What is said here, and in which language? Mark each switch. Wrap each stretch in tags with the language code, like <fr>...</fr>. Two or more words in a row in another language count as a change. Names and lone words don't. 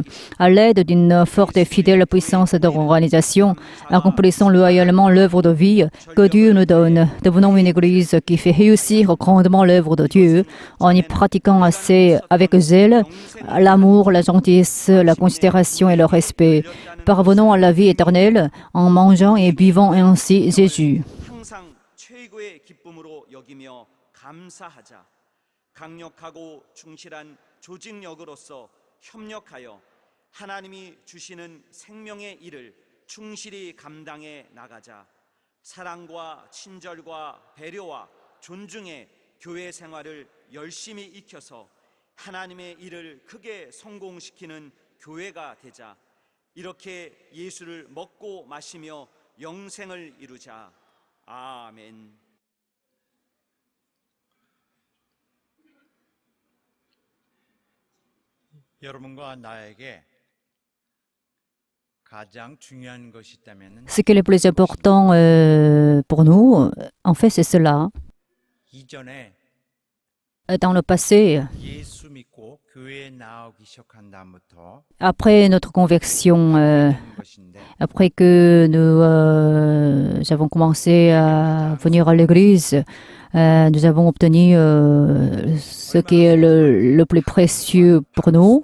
<fr>À l'aide d'une forte et fidèle puissance d'organisation, accomplissons loyalement l'œuvre de vie que Dieu nous donne. Devenons une Église qui fait réussir grandement l'œuvre de Dieu en y pratiquant avec zèle l'amour, la gentillesse, la considération et le respect. Parvenons à la vie éternelle en mangeant et buvant ainsi Jésus.</fr> <ko>하나님이 주시는 생명의 일을 충실히 감당해 나가자. 사랑과 친절과 배려와 존중의 교회 생활을 열심히 익혀서 하나님의 일을 크게 성공시키는 교회가 되자. 이렇게 예수를 먹고 마시며 영생을 이루자. 아멘. 여러분과 나에게</ko> <fr>Ce qui est le plus important pour nous, en fait, c'est cela. Dans le passé, après notre conversion, après que nous avons commencé à venir à l'Église, nous avons obtenu ce qui est le plus précieux pour nous.</fr>